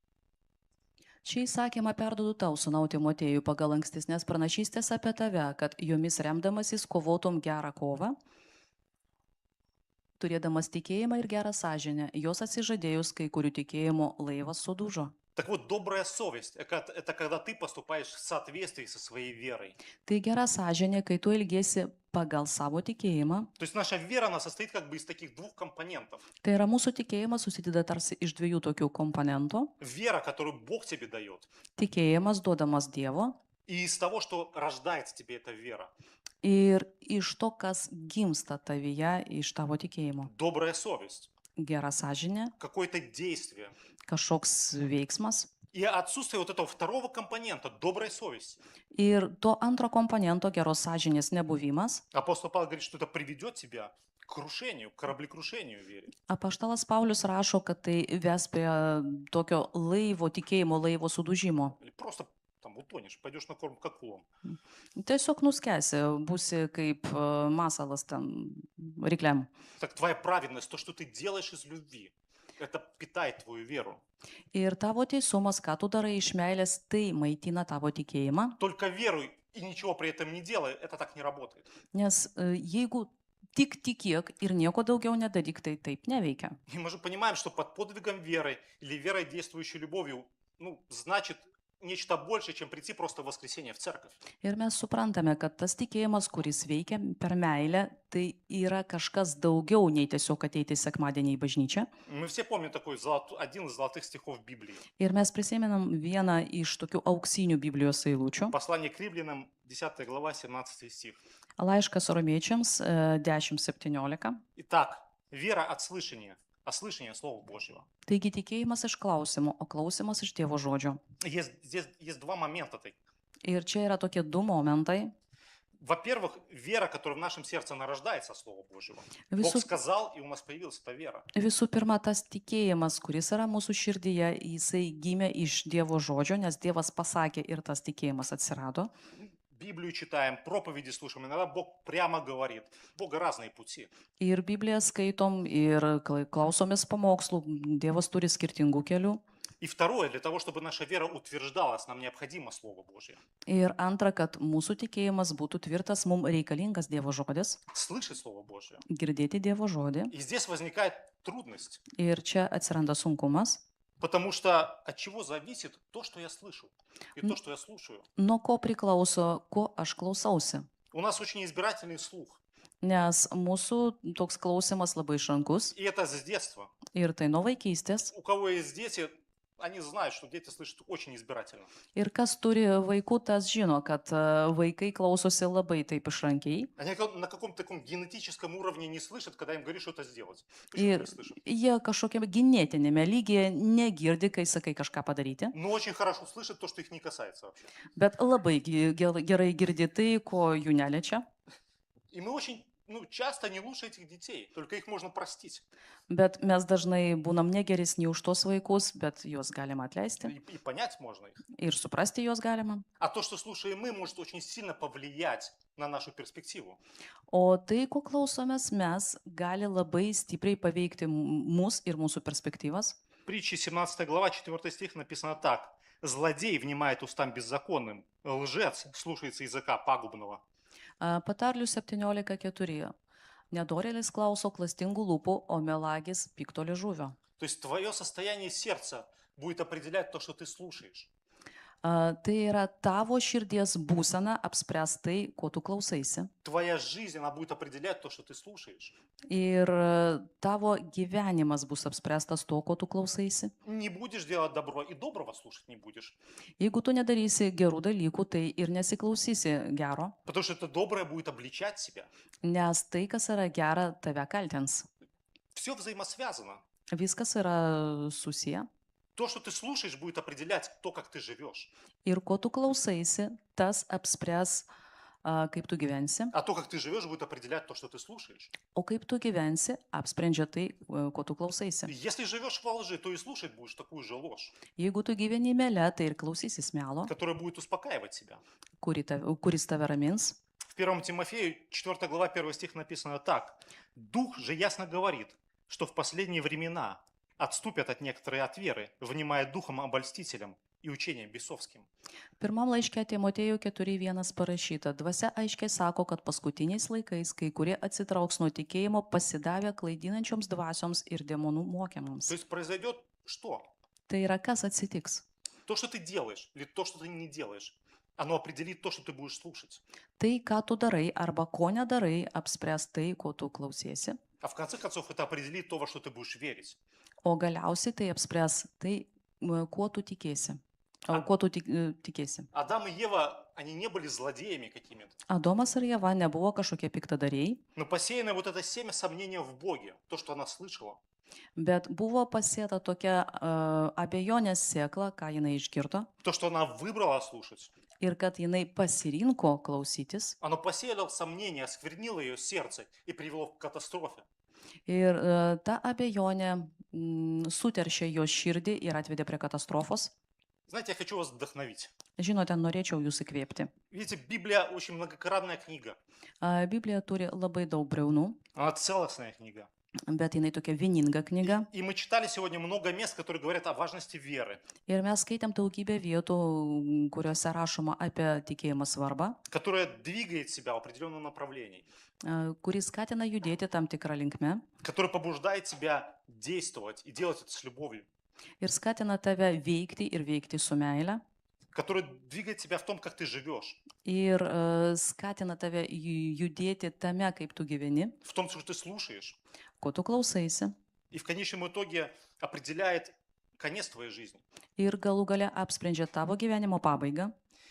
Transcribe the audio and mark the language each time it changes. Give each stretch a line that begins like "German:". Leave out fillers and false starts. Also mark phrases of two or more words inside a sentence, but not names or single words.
Lithuanian: Šį įsakymą perduodu tau, sūnau Timotėjui, pagal ankstesnės pranašystės apie tave, kad jomis remdamasis kovotum gerą kovą, turėdamas tikėjimą ir gerą sąžinę, jos atsižadėjus kai kurių tikėjimo laivas sudužo.
Russian: Так вот, добрая совесть – это когда ты поступаешь в соответствии со своей верой.
Lithuanian: Tai gera sąžinė, kai tu elgiesi pagal savo tikėjimą.
Russian: То есть наша вера, она состоит как бы из таких двух компонентов.
Lithuanian: Tai yra mūsų tikėjimas susideda tarsi iš dviejų tokių komponentų.
Russian: Вера, которую Бог тебе дает,
Lithuanian: Tikėjimas duodamas Dievo
Russian: и из того, что рождается тебе эта вера.
Lithuanian: ir iš to, kas gimsta tavyje iš tavo tikėjimo.
Russian: Добрая совесть,
Lithuanian: Gera sąžinė,
Russian: какое-то действие.
Lithuanian: kažkoks veiksmas.
Russian: И отсутствие вот этого второго компонента, доброй совести.
Lithuanian: Ir to antro komponento geros sąžinės nebuvimas.
Russian: Апостол Павел говорит, что это приведет тебя к крушению, к кораблекрушению в вере.
Lithuanian: Apaštalas Paulius rašo, kad tai ves prie tokio laivo, tikėjimo laivo sudužimo.
Russian: Или просто там утонешь, пойдешь на корм к акулам.
Lithuanian: Tiesiog nuskesi, būsi kaip masalas ten rykliam.
Russian: Так твоя праведность, то, что ты делаешь из любви, это питает твою веру.
Lithuanian: Ir tavo teisumas, ką tu darai iš meilės, tai maitina tavo tikėjimą.
Russian: Только веруй и ничего при этом не делай, это так не работает.
Lithuanian: Nes jeigu tik tikėk ir nieko daugiau nedaryk, tai taip neveikia.
Russian: И мы же понимаем, что под подвигом веры или верой, действующей любовью, значит нечто большее, чем прийти просто в воскресенье в церковь.
Lithuanian: Ir mes suprantame, kad tas tikėjimas, kuris veikia per meilę, tai yra kažkas daugiau nei tiesiog ateiti sekmadienį į bažnyčią.
Russian: Мы все помним такой один из золотых стихов Библии.
Lithuanian: Ir mes prisimenam vieną iš tokių auksinių Biblijos eilučių.
Russian: Послание к римлянам, 10 глава, 17 стих.
Lithuanian: Laiškas romiečiams 10:17.
Russian: Итак, вера от слышания, а слышание Слова Божьего.
Lithuanian: Taigi tikėjimas iš klausimo, o klausimas iš Dievo žodžio.
Russian: Здесь есть два момента.
Lithuanian: Ir čia yra tokie du momentai.
Russian: Во-первых, вера, которая в нашем сердце нарождается от Слова Божьего. Бог
Lithuanian: Visų,
Russian: сказал, и у нас появилась эта вера.
Lithuanian: visų pirma, tas tikėjimas, kuris yra mūsų širdyje, jisai gimė iš Dievo žodžio, nes Dievas pasakė ir tas tikėjimas atsirado.
Russian: Библию читаем, проповеди слушаем. Иногда Бог прямо говорит. У Бога разные пути.
Lithuanian: Ir Bibliją skaitom, ir klausomės pamokslų, Dievas turi skirtingų kelių.
Russian: И второе, для того, чтобы наша вера утверждалась, нам необходимо Слово Божье.
Lithuanian: Ir antra, kad mūsų tikėjimas būtų tvirtas, mums reikalingas Dievo žodis,
Russian: Слышать Слово Божье.
Lithuanian: girdėti Dievo žodį.
Russian: И здесь возникает трудность.
Lithuanian: Ir čia atsiranda sunkumas.
Russian: Потому что от чего зависит то, что я слышу, и то, что я слушаю.
Lithuanian: Nuo ko priklauso, ko aš klausausi.
Russian: У нас очень избирательный слух.
Lithuanian: Nes mūsų toks klausimas labai šankus
Russian: И это с детства.
Lithuanian: ir tai nuo vaikystės.
Russian: У кого есть дети, они знают, что дети слышат очень избирательно.
Lithuanian: Ir kas turi vaikų, tas žino, kad vaikai klausosi labai taip išrankiai.
Russian: Они на каком-то таком генетическом уровне не слышат, когда им говоришь что-то сделать. Почему
Lithuanian: Ir
Russian: не слышат?
Lithuanian: jie kažkokiame genetinėme lygyje negirdi, kai sakai kažką padaryti,
Russian: Но очень хорошо слышат то, что их не касается вообще.
Lithuanian: bet labai gerai girdi tai, ko jų neliečia.
Russian: И мы очень часто не лучше этих детей, только их можно простить
Lithuanian: Bet mes dažnai būnam negeresni už tos vaikus, bet juos galima atleisti
Russian: и понять можно их.
Lithuanian: ir suprasti juos galima.
Russian: А то, что слушаем мы, может очень сильно повлиять на нашу перспективу.
Lithuanian: O tai, ko klausomės mes, gali labai stipriai paveikti mus ir mūsų perspektyvas.
Russian: Притчи 17 глава, 4 стих написано так. «Злодей внимает устам беззаконным, лжец слушается языка пагубного».
Lithuanian: Patarlių 17:4. Nedorėlis klauso klastingų lūpų, o melagis pikto liežuvio.
Russian: То есть твое состояние сердца будет определять то, что ты слушаешь.
Lithuanian: Tai yra tavo širdies būsena apspręs tai, ko tu klausaisi.
Russian: Твоя жизнь, она будет определять то, что ты слушаешь.
Lithuanian: Ir tavo gyvenimas bus apspręstas to, ko tu klausaisi.
Russian: Не будешь делать добро, и доброго слушать не будешь.
Lithuanian: Jeigu tu nedarysi gerų dalykų, tai ir nesiklausysi gero,
Russian: Потому что это доброе будет обличать себя.
Lithuanian: nes tai, kas yra gera, tave kaltins.
Russian: Все взаимосвязано.
Lithuanian: Viskas yra susiję.
Russian: То, что ты слушаешь, будет определять то, как ты живешь.
Lithuanian: Ir ko tu klausaisi, tas apspręs, kaip tu gyvensi.
Russian: А то, как ты живешь, будет определять то, что ты слушаешь.
Lithuanian: O kaip tu gyvensi, apsprendžia tai, ko tu klausaisi.
Russian: Если живешь во лжи, то и слушать будешь такую же ложь,
Lithuanian: Jeigu tu gyveni mele, tai ir klausysis melo,
Russian: которая будет успокаивать себя.
Lithuanian: kuris tave ramins.
Russian: В 1 Тимофею 4 глава 1 стих написано так. «Дух же ясно говорит, что в последние времена отступят от некоторые от веры, внимая духом обольстителям и учением бесовским».
Lithuanian: Pirmam laiške Timotėjų 4.1 parašyta. Dvasia aiškiai sako, kad paskutiniais laikais kai kurie atsitrauks nuo tikėjimo pasidavę klaidinančioms dvasioms ir demonų
Russian: То
Lithuanian: mokymams.
Russian: есть произойдет что?
Lithuanian: Tai yra kas atsitiks.
Russian: То, что ты делаешь, или то, что ты не делаешь, оно определит то, что ты будешь слушать.
Lithuanian: Tai, ką tu darai arba ko nedarai, apspręs tai, ko tu klausiesi.
Russian: А в конце концов это определит то, во что ты будешь верить.
Lithuanian: O galiausiai tai apspręs tai, kuo tu tikėsi. Kuo tu tikėsi.
Russian: Адам и Ева, они не были злодеями какими-то.
Lithuanian: Adomas ir Jeva nebuvo kažkokie piktadariai,
Russian: Но посеяно вот это семя сомнения в Боге, то, что она слышала,
Lithuanian: bet buvo pasėta tokia abejonės sėkla, ką jinai išgirdo,
Russian: то, что она выбрала слушать,
Lithuanian: ir kad jinai pasirinko klausytis.
Russian: оно посеяло сомнение, осквернило ее сердце и привело к катастрофе.
Lithuanian: Ir ta abejonė suteršė jo širdį ir atvedė prie katastrofos.
Russian: Знаете, я хочу вас вдохновить.
Lithuanian: Žinote, norėčiau jūs įkvėpti.
Russian: Видите, Библия очень многогранная книга.
Lithuanian: Biblija turi labai daug briaunų,
Russian: Она целостная книга.
Lithuanian: bet jinai tokia vieninga knyga.
Russian: И мы читали сегодня много мест, которые говорят о важности веры,
Lithuanian: Ir mes skaitėm daugybę vietų, kuriuose rašoma apie tikėjimo svarbą,
Russian: которая двигает себя в определенном направлении,
Lithuanian: kuris skatina judėti tam tikrą linkmę
Russian: которая побуждает тебя действовать и делать это с любовью,
Lithuanian: ir skatina tave veikti ir veikti su meile.
Russian: которая двигает тебя в том, как ты живешь,
Lithuanian: Ir skatina tave judėti tame, kaip tu gyveni,
Russian: в том, что ты слушаешь,
Lithuanian: ko tu klausaisi.
Russian: и в конечном итоге определяет конец твоей жизни.
Lithuanian: Ir galų gale apsprendžia tavo gyvenimo pabaigą.